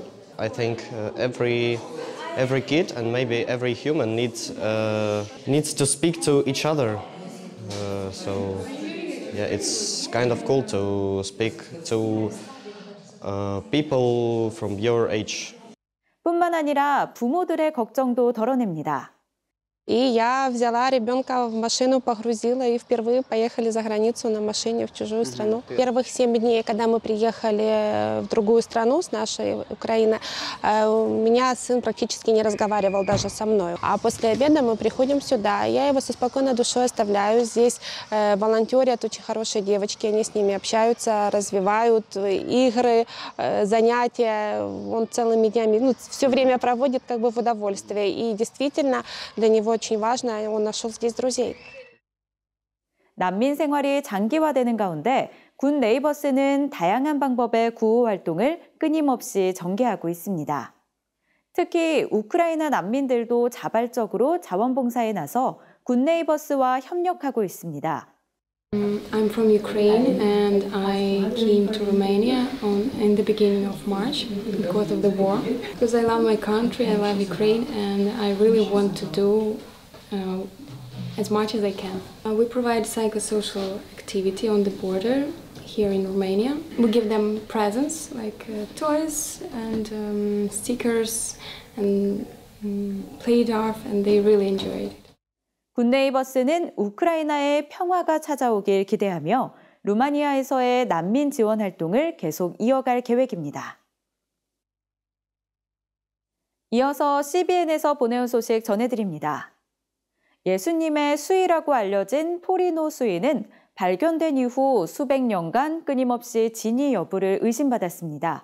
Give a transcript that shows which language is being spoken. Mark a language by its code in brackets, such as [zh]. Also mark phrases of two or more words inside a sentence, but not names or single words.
[en] I think every kid and maybe every human needs to speak to each other. Yeah, it's kind of cool to speak to people from your age. [ko] 뿐만 아니라 부모들의 걱정도 덜어냅니다. [ru] И я взяла ребенка в машину, погрузила и впервые поехали за границу на машине в чужую страну. Первых 7 дней, когда мы приехали в другую страну с нашей Украины, у меня сын практически не разговаривал даже со мной. А после обеда мы приходим сюда, я его со спокойной душой оставляю. Здесь волонтерят очень хорошие девочки, они с ними общаются, развивают игры, занятия. Он целыми днями, все время проводит как бы в удовольствии. И действительно для него очень важно, он нашел здесь друзей. [ko] 난민 생활이 장기화되는 가운데 군 네이버스는 다양한 방법의 구호 활동을 끊임없이 전개하고 있습니다. 특히 우크라이나 난민들도 자발적으로 자원봉사에 나서 굿네이버스와 협력하고 있습니다. [en] I'm from Ukraine and I came to Romania in the beginning of March because of the war. Because I love my country, I love Ukraine, and I really want to do as much as I can. We provide psychosocial activity on the border here in Romania. We give them presents like toys and stickers and play rough, and they really enjoy it. [ko] 굿네이버스는 우크라이나의 평화가 찾아오길 기대하며 루마니아에서의 난민 지원 활동을 계속 이어갈 계획입니다. 이어서 CBN에서 보내온 소식 전해드립니다. 예수님의 수위라고 알려진 토리노 수위는 발견된 이후 수백 년간 끊임없이 진위 여부를 의심받았습니다.